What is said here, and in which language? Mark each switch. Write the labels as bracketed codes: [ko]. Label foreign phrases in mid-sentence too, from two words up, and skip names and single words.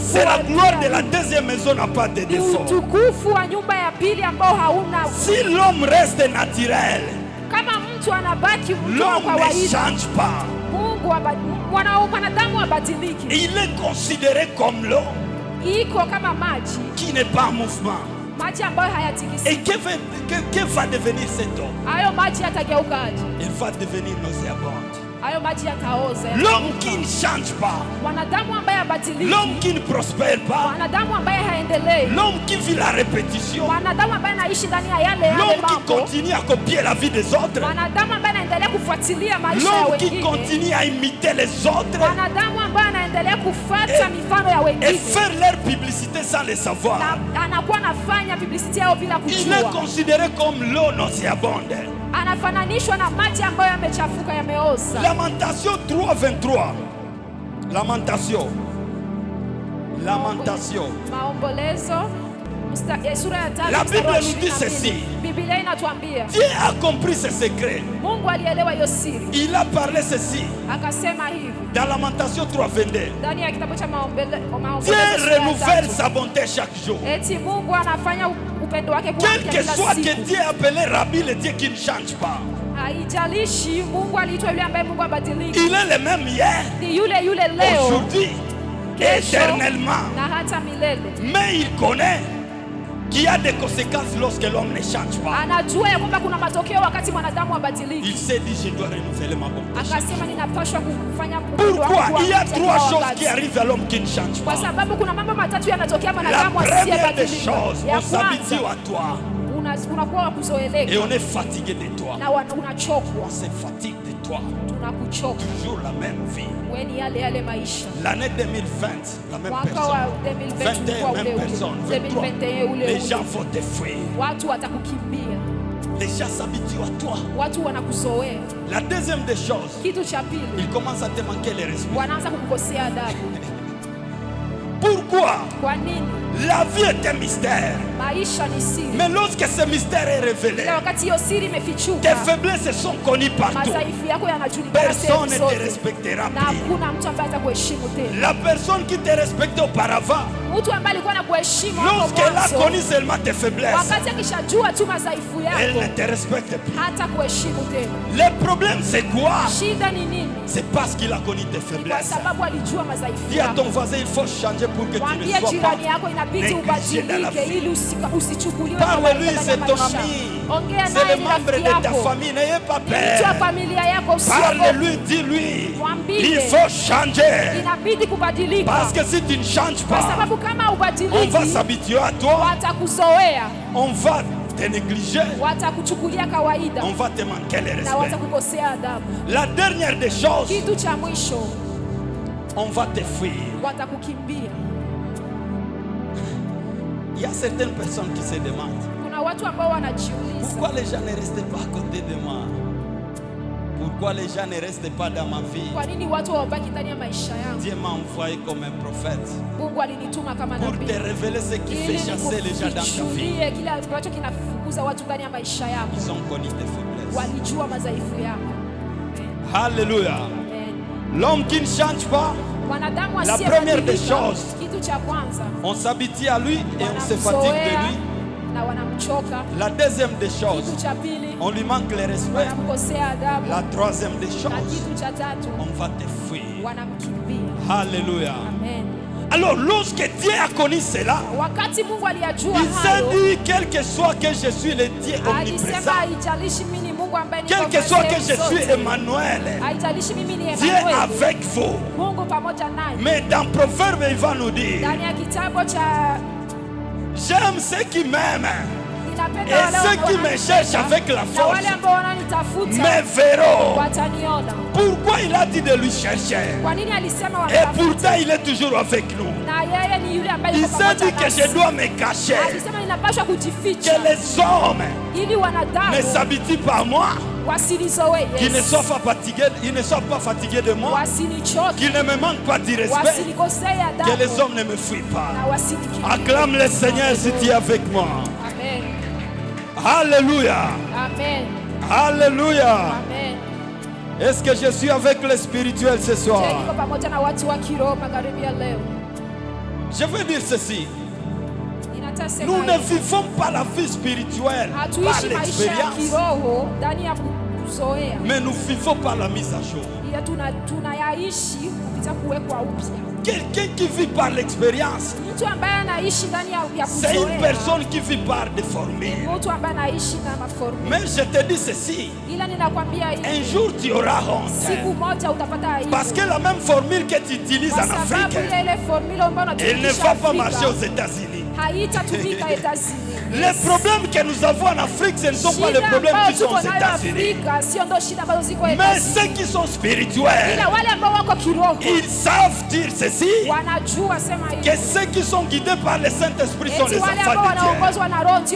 [fr] c'est la [sw] wa [fr] gloire de [sw] pili [fr] la deuxième maison n'a pas de [sw] ni [fr] défauts. [sw] utukufu wa nyumba ya pili ambao hauna. [fr] Si l'homme reste naturel, [sw] Kama mtu anabaki mtu wa [fr] l'homme ne [sw] kawaida, [fr] change pas. [sw] Mungu mwanadamu abadiliki, [fr] Il est considéré comme l'eau [sw] iko kama maji, [fr] qui n'est pas en mouvement. [sw] maji ambayo hayatikisi. [fr] Et que va devenir cet homme? [sw] Hayo maji yatageukaje? [fr] Il va devenir nauséabond. [sw] Hayo maji yataoza. [fr] L'homme qui ne change pas, [sw] Mwanadamu ambaye habadiliki, [fr] l'homme qui ne prospère pas, [sw] mwanadamu ambaye haendelei, [fr] l'homme qui vit la répétition, [sw] mwanadamu ambaye anaishi ndani ya yale [fr] l'homme qui [sw] mambo, [fr] continue à copier la vie des autres, [sw] mwanadamu ambaye anaendelea kufuatilia maisha ya [fr] l'homme qui [sw] wengine, [fr] continue à imiter les autres, [sw] mwanadamu ambaye kufuata mifano ya [fr] et [sw] wengine [fr] faire leur publicité sans le savoir. [sw] na anakuwa anafanya publicity yao bila [fr] Il est [sw] kujua. [fr] considéré comme l'eau nauséabonde. [sw] Anafananishwa na maji ambayo yamechafuka, yameoza. [fr] Lamentation 3:23. Lamentation. Lamentation. [sw] Maombolezo sura ya 3 [fr] La [sw] mstari [fr] Bible [sw] wa [fr] nous dit [sw] 22. [fr] ceci. [sw] Biblia inatuambia [fr] Dieu a compris ce secret. [sw] Mungu alielewa hiyo siri, [fr] Il a parlé ceci [sw] akasema hivi [fr] dans Lamentation 3:22. [sw] ndani ya kitabu cha [fr] Dieu [sw] Maombolezo sura ya [fr] renouvelle [sw] 3. [fr] sa bonté chaque jour. [sw] Eti Mungu anafanya upendo wake kuwa [fr] Quel [sw] mpya [fr] que [sw] kila [fr] soit que [sw] siku. [fr] Dieu appelé Rabbi, le Dieu qui ne change pas. [sw] Haijalishi Mungu aliitwa yule ambaye Mungu abadiliki, [fr] Il est le même hier, [sw] ni yule yule leo, [fr] aujourd'hui, [sw] kesho [fr] éternellement. [sw] na hata milele. [fr] Mais il connaît qu'il y a des conséquences lorsque l'homme ne change pas. [sw] Anajua ya kwamba kuna matokeo wakati mwanadamu abadiliki. [fr] Il s'est dit, je dois renouveler ma bonté. [sw] Akasema ninapaswa kufanya upendo wangu [fr] Pourquoi? [sw] kuwa [fr] Il y a [sw] mpya [fr] trois [sw] kila [fr] choses [sw] wakati. [fr] qui arrivent à l'homme qui ne change [sw] Kwa [fr] pas. [sw] sababu kuna mambo matatu yanatokea [fr] La [sw] mwanadamu [fr] première des [sw] asiyebadilika. [fr] choses, [sw] Ya [fr] on s'habitue [sw] kwanza, [fr] à toi [sw] unakuwa wa [fr] et [sw] kuzoeleka [fr] on est fatigué de toi. [sw] na unachokwa, [fr] On se fatigue de toi. [sw] tunakuchoka. [fr] Toujours la même vie. [sw] Wewe ni yale maisha. [fr] L'année 2020, la même [sw] Mwaka [fr] personne. [sw] wa 2020 ulikuwa [fr] 21, [sw] ule [fr] même [sw] ule. [fr] personne. [sw] 2021 ule [fr] Les [sw] ule. [fr] gens vont te fuir. [sw] Watu watakukimbia, [fr] Les gens s'habituent à toi. [sw] watu wanakuzoea. [fr] La deuxième des choses, [sw] Kitu cha pili, [fr] ils commencent à te manquer les respect. [sw] wanaanza kukukosea adabu. [fr] Pourquoi? [sw] Kwa nini? [fr] La vie est un mystère. [sw] Maisha ni siri. [fr] Mais lorsque ce mystère est révélé, [sw] Ila wakati hiyo siri [fr] tes [sw] imefichuka, [fr] faiblesses sont connues partout. [sw] madhaifu yako yanajulikana [fr] Personne [sw] sehemu [fr] ne te [sw] zote, [fr] respectera [sw] na [fr] plus. [sw] hakuna mtu ambaye atakuheshimu tena. [fr] La personne qui te respectait auparavant, [sw] Mtu ambaye alikuwa anakuheshimu hapo [fr] lorsqu'elle a [sw] mwanzo, [fr] connu seulement tes faiblesses, [sw] wakati akishajua tu madhaifu [fr] elle [sw] yako, [fr] ne te respecte plus. [sw] hata kuheshimu tena. [fr] Le problème, c'est quoi? [sw] Shida ni nini? [fr] C'est parce qu'il a connu tes [sw] Ni kwa [fr] faiblesses. [sw] sababu alijua madhaifu [fr] Dis à [sw] yako. [fr] ton voisin, il faut changer pour que tu ne [sw] Mwambie [fr] sois pas [sw] jirani yako inabidi [fr] négligé dans la [sw] ubadilike [fr] vie. [sw] ili usichukuliwe [fr] Parle-lui, [sw] kawaida [fr] c'est [sw] ndani ya [fr] ton [sw] maisha. [fr] ami. [sw] Ongea [fr] C'est [sw] naye, [fr] le [sw] ni [fr] membre [sw] rafiki [fr] de ta [sw] yako, [fr] famille. N'ayez pas [sw] ni mtu wa [fr] peur. [sw] familia yako. Usiogope. [fr] Parle-lui, dis-lui. [sw] Mwambie. [fr] Il faut changer. [sw] Inabidi kubadilika, [fr] Parce que si tu ne changes [sw] kwa [fr] pas, [sw] sababu kama [fr] on va [sw] ubadiliki [fr] s'habituer à toi. [sw] watakuzoea, [fr] On va te négliger. [sw] watakuchukulia kawaida [fr] On va te manquer le [sw] na [fr] respect. [sw] watakukosea adabu. [fr] La dernière des choses, [sw] Kitu cha mwisho, [fr] on va te fuir. [sw] watakukimbia. [fr] Il y a certaines personnes qui se demandent [sw] Kuna watu ambao wanajiuliza, [fr] pourquoi les gens ne restent pas à côté de moi? Pourquoi les gens ne restent pas dans ma vie? [sw] kwa nini watu hawabaki ndani ya maisha yangu? [fr] Dieu m'a envoyé comme un prophète [sw] Mungu alinituma kama [fr] pour [sw] nabii [fr] te révéler ce qui fait [sw] ili [fr] chasser les gens dans ta vie. [sw] nikufichulie kile ambacho kinafukuza watu ndani ya maisha yako. [fr] Ils ont connu tes faiblesses. [sw] Walijua madhaifu yako. [fr] Alléluia. [sw] Amen. [fr] L'homme qui ne change pas, [sw] Mwanadamu [fr] La première des [sw] asiyebadilika, [fr] choses, [sw] kitu cha kwanza, [fr] on s'habitue à lui et on se fatigue de [sw] wanamzoea [fr] lui. [sw] na wanamchoka. [fr] La deuxième des choses, [sw] Kitu cha pili, [fr] on lui manque le respect. [sw] wanamkosea adabu. [fr] La troisième des [sw] Na [fr] choses, [sw] kitu cha tatu, [fr] on va te fuir. [sw] wanamkimbia. [fr] Alléluia. [sw] Amen. [fr] Alors, lorsque Dieu a connu cela, [sw] Wakati Mungu aliyajua [fr] il s'est [sw] hayo, [fr] dit, quel que soit que je suis le Dieu omniprésent, [sw] alisema haijalishi mimi ni Mungu ambaye niko [fr] quel que soit que [sw] sehemu [fr] je suis [sw] zote. [fr] Emmanuel, [sw] Haijalishi mimi ni [fr] Dieu [sw] Emmanuel, [fr] avec vous. [sw] Mungu pamoja naye. [fr] Mais dans Proverbe, il va nous dire, [sw] Ndani ya kitabu cha [fr] j'aime ceux qui m'aiment [sw] ninapenda [fr] et [sw] wale [fr] ceux qui me [sw] wananipenda, [fr] cherchent avec la [sw] na [fr] force [sw] wale ambao wananitafuta [fr] me verront. [sw] wataniona. [fr] Pourquoi il a dit de lui chercher? [sw] Kwa nini alisema [fr] Et [sw] watafuta? [fr] pourtant, il est toujours avec nous. [sw] Na yeye ni yule ambaye [fr] Il [sw] yuko [fr] s'est [sw] pamoja [fr] dit que [sw] nasi. [fr] je dois me cacher, [sw] Alisema ninapaswa kujificha [fr] que les hommes [sw] ili wanadamu [fr] ne s'habituent pas à moi, [sw] wasinizoe [fr] qu'ils ne [sw] Yesu, [fr] soient pas fatigués, ils ne soient pas fatigués de moi, [sw] wasinichoke, [fr] qu'ils ne me manquent pas de respect, [sw] wasinikosee [fr] que les [sw] adabu [fr] hommes ne me fuient pas. [sw] na wasinikimbie. [fr] Acclame le Seigneur si tu es avec moi. [sw] Amen. [fr] Alléluia. [sw] Amen. [fr] Alléluia. [sw] Amen. [fr] Est-ce que je suis avec les spirituels ce Je soir? [sw] niko pamoja na watu wa kiroho magharibi ya leo. [fr] Je veux dire ceci. [sw] Ninatasema [fr] Nous ne [sw] hivi, [fr] vivons pas la vie spirituelle par [sw] hatuishi maisha ya [fr] l'expérience, [sw] kiroho ndani ya kuzoea, [fr] mais nous vivons par la mise à jour. [sw] ila tunayaishi kupitia kuwekwa upya. [fr] Quelqu'un qui vit par l'expérience, [sw] Mtu ambaye anaishi ndani ya [fr] c'est une [sw] kuzoea, [fr] personne qui vit par des formules. [sw] mtu ambaye anaishi na maformula. [fr] Mais je te dis ceci, [sw] Ila ninakwambia [fr] un [sw] hivi, [fr] jour tu auras [sw] siku [fr] honte. [sw] moja utapata aibu, [fr] Parce que la même formule que tu utilises [sw] kwa [fr] en [sw] sababu [fr] Afrique, [sw] ile formula ambayo [fr] elle ne [sw] unatumikisha [fr] va pas marcher [sw] Afrika [fr] aux États-Unis. [sw] haitatumika Etazini. [fr] Les problèmes que nous avons en Afrique, ce ne sont pas les problèmes qui sont aux États-Unis. Mais ceux qui sont spirituels, ils savent dire ceci, que ceux qui sont guidés par le Saint-Esprit sont les enfants de Dieu.